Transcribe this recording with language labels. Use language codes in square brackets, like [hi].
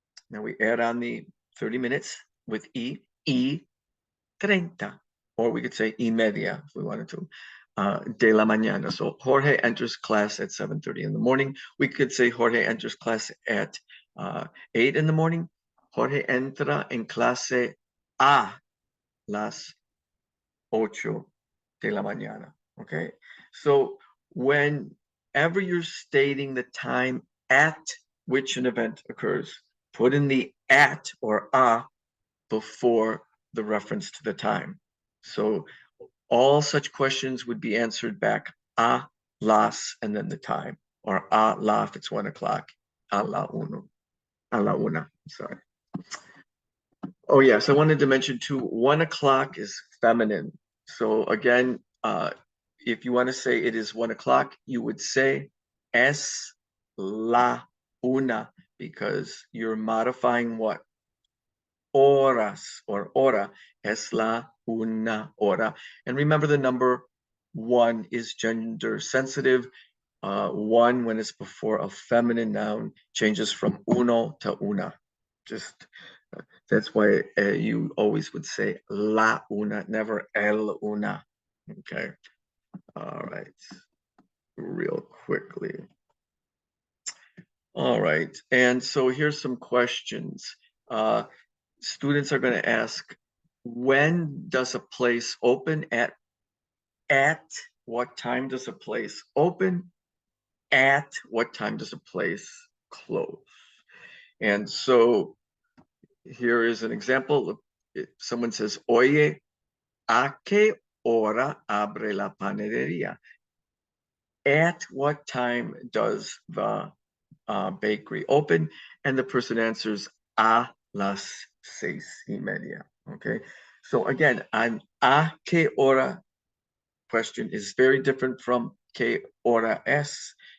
[en] Now we add on the 30 minutes with [es] y 30. [en] Or we could say [es] y media [en] if we wanted to. [es] De la mañana. [en] So Jorge enters class at 7:30 in the morning. We could say Jorge enters class at 8 in the morning. [es] Jorge entra en clase a las 8 de la mañana. [en] Okay. So whenever you're stating the time at which an event occurs, put in the at or a before the reference to the time. So all such questions would be answered back [es] a las [en] and then the time, or a la if it's 1 o'clock, [es] a la una, [en] sorry. Oh yes, I wanted to mention too, 1 o'clock is feminine. So again, if you want to say it is 1 o'clock, you would say [es] es la una, [en] because you're modifying what? [es] Horas or hora, es la una hora. [en] And remember, the number 1 is gender sensitive. 1, when it's before a feminine noun, changes from uno to una. That's why you always would say [es] la una, [en] never [es] el una. [en] Okay. All right. Real quickly. All right. And so here's some questions. Students are going to ask, when does a place open? At what time does a place open? At what time does a place close? And so here is an example. Someone says, [es] Oye, ¿a qué hora abre la panadería? [en] At what time does the bakery open? And the person answers, [es] a las 6:30. [en] Okay, So again, an [es] a qué hora [en] question is very different from [es] qué hora es.